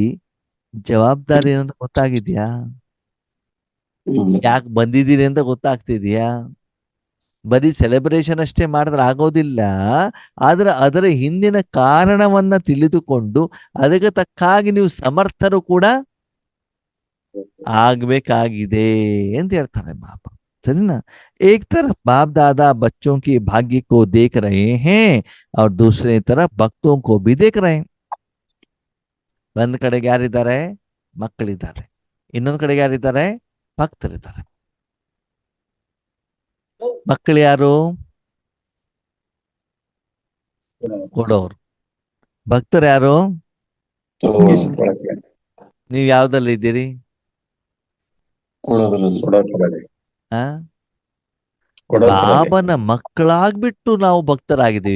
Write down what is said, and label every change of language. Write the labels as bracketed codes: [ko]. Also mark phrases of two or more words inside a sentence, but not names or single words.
[kn] ಜವಾಬ್ದಾರಿ ಏನಂತ ಗೊತ್ತಾಗಿದ್ಯಾ, ಯಾಕೆ ಬಂದಿದ್ದೀರಿ ಅಂತ ಗೊತ್ತಾಗ್ತಿದ್ಯಾ. ಬರೀ ಸೆಲೆಬ್ರೇಷನ್ ಅಷ್ಟೇ ಮಾಡಿದ್ರೆ ಆಗೋದಿಲ್ಲ, ಆದ್ರೆ ಅದರ ಹಿಂದಿನ ಕಾರಣವನ್ನ ತಿಳಿದುಕೊಂಡು ಅದಕ್ಕೆ ತಕ್ಕಾಗಿ ನೀವು ಸಮರ್ಥರು ಕೂಡ ಆಗ್ಬೇಕಾಗಿದೆ ಅಂತ ಹೇಳ್ತಾರೆ ಬಾಬಾ. ಸರಿನಾ. [hi] एक तरफ बाप दादा बच्चों के भाग्य को देख रहे हैं और दूसरे तरफ भक्तों को भी देख रहे हैं. [kn] ಒಂದ್ ಕಡೆಗೆ ಯಾರಿದ್ದಾರೆ, ಮಕ್ಕಳಿದ್ದಾರೆ. ಇನ್ನೊಂದ್ ಕಡೆಗೆ ಯಾರಿದ್ದಾರೆ, ಭಕ್ತರಿದ್ದಾರೆ. ಮಕ್ಕಳು ಯಾರು, ಕೊಡೋರು. ಭಕ್ತರು ಯಾರು, ನೀವು ಯಾವ್ದಲ್ಲಿ ಇದ್ದೀರಿ, ಆ ಬಾಬನ ಮಕ್ಕಳಾಗ್ಬಿಟ್ಟು ನಾವು ಭಕ್ತರಾಗಿದ್ದೀವಿ.